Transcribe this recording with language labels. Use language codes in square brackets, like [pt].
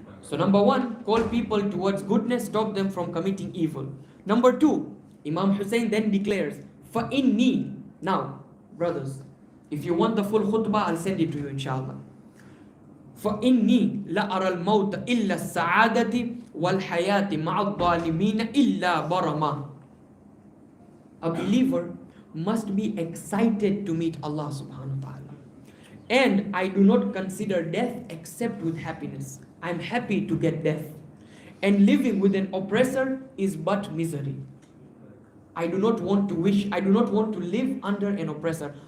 [en] So number one, call people towards goodness, stop them from committing evil. Number two, Imam Hussein then declares, فَإِنِّي. Now, brothers, if you want the full khutbah, I'll send it to you, inshallah. [ar] فَإِنِّي لَأَرَى الْمَوْتَ إِلَّا السَّعَادَةِ وَالْحَيَاةِ مَعَ الظَّالِمِينَ إِلَّا بَرَمَا. [en] A believer must be excited to meet Allah subhanahu wa ta'ala. And I do not consider death except with happiness. I'm happy to get death. And living with an oppressor is but misery. I do not want to live under an oppressor.